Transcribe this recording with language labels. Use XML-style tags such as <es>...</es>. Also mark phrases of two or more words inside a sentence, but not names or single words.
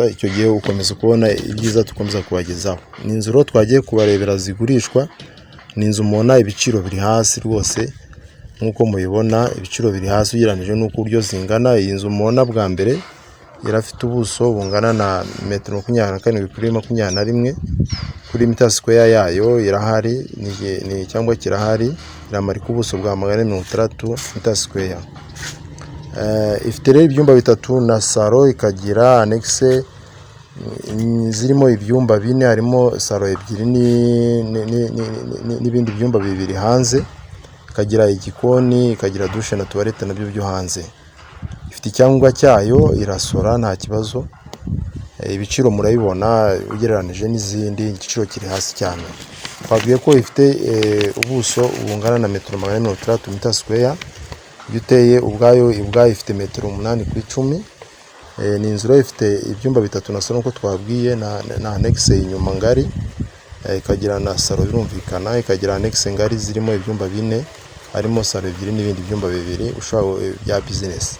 <rw>Icyo gihe ukomeza kubona ibyiza tukomeza kubagezaho. Ni inzu rero twagiye kubarebera zigurishwa. Ni inzu mubona ibiciro biri hasi rwose nkuko mubibona, ibiciro biri hasi ugereranije n'uko uryo zingana. Iyi nzu mubona bwa mbere irafite ubuso bungana na metero 24 kuri 21 kuri</rw> <en>meter square</en> <rw>yayo irahari, ni cyangwa kirahari, iramara ku buso bwa 160</rw> <en>meter square.</en> <rw>Ifite rero ibyumba bitatu na salo, ikagira annexe zirimo ibyumba 4, harimo salo ebyiri n'ibindi byumba bibiri hanze, ikagira igikoni, ikagira douche na toilette nabyo byo hanze. Ifite icyangombwa cyayo, irasora nta kibazo. Ibiciro murabibona ugereranije n'izindi, igiciro kiri hasi cyane. Twabwiye ko ifite ubuso bungana na metero 160</rw> <en>meter square.</en> <rw>Yuteye ubwayo ifite metero 8 kuri 10. Ni inzu ifite ibyumba bitatu na salo nko twabwiye na annexe inyuma ngari, ikagira na salo birumvikana, ikagira annexe ngari zirimo ibyumba 4, harimo salo ebyiri n'ibindi byumba bibiri ushaka bya business.</rw>